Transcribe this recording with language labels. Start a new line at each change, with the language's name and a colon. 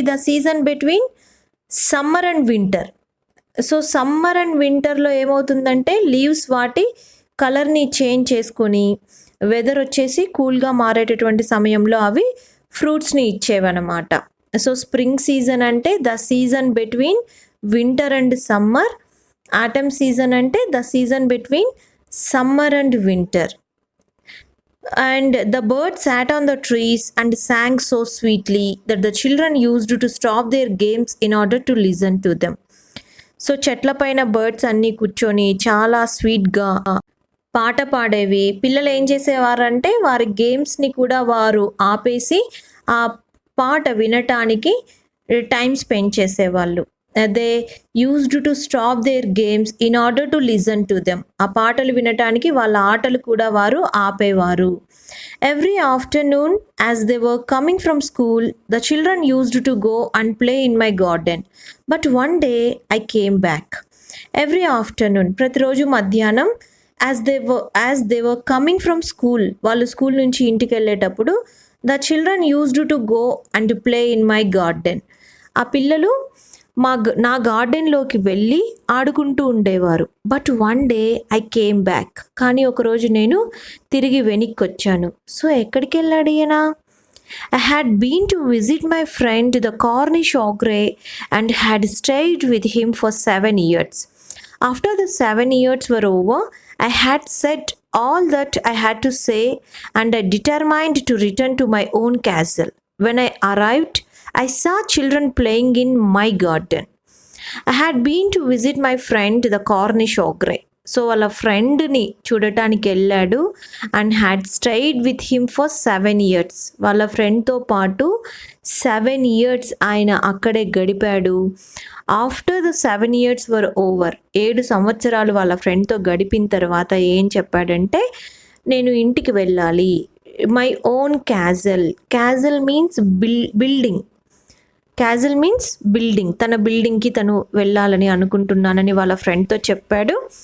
English: The season between summer and winter.
Telugu: So summer and వింటర్లో ఏమవుతుందంటే leaves వాటి కలర్ని చేంజ్ చేసుకొని వెదర్ వచ్చేసి కూల్గా మారేటటువంటి సమయంలో అవి ఫ్రూట్స్ని ఇచ్చేవన్నమాట. సో స్ప్రింగ్ సీజన్ అంటే
English: The season between winter and summer.
Telugu: Atom season అంటే
English: The season between summer and winter. And the birds sat on the trees and sang so sweetly that the children used to stop their games in order to listen to them.
Telugu: So చెట్ల పైన birds అన్నీ కూర్చొని చాలా స్వీట్గా పాట పాడేవి. పిల్లలు ఏం చేసేవారంటే వారి గేమ్స్ని కూడా వారు ఆపేసి ఆ పాట వినటానికి టైం స్పెండ్ చేసేవాళ్ళు.
English: They used to stop their games in order to listen to them.
Telugu: ఆ పాటలు వినటానికి వాళ్ళ ఆటలు కూడా వారు ఆపేవారు.
English: Every afternoon as they were coming from school the children used to go and play in my garden, but one day I came back. Every afternoon,
Telugu: ప్రతిరోజు మధ్యాహ్నం,
English: as they were coming from school,
Telugu: వాళ్ళు school నుంచి ఇంటికి వెళ్ళేటప్పుడు
English: The children used to go and play in my garden.
Telugu: ఆ పిల్లలు నా గార్డెన్లోకి వెళ్ళి ఆడుకుంటూ ఉండేవారు.
English: but one day I came back,
Telugu: కానీ ఒకరోజు నేను తిరిగి వెనక్కి వచ్చాను. సో ఎక్కడికి వెళ్ళాడు ఈయన?
English: I had been to visit my friend the Cornish ogre and had stayed with him for 7 years. After the 7 years were over, I had said all that I had to say and I determined to return to my own castle. When I arrived, I saw children playing in my garden. I had been to visit my friend the Cornish ogre.
Telugu: So వాళ్ళ ఫ్రెండ్ని చూడటానికి వెళ్ళాడు
English: And had stayed with him for 7 years.
Telugu: వాళ్ళ ఫ్రెండ్తో పాటు 7 years ఆయన అక్కడే గడిపాడు.
English: after the 7 years were over,
Telugu: 7 సంవత్సరాలు వాళ్ళ ఫ్రెండ్తో గడిపిన తర్వాత ఏం చెప్పాడంటే, నేను ఇంటికి వెళ్ళాలి,
English: my own castle means building,
Telugu: castle means building, తన బిల్డింగ్కి తను వెళ్ళాలని అనుకుంటున్నానని వాళ్ళ ఫ్రెండ్తో చెప్పాడు.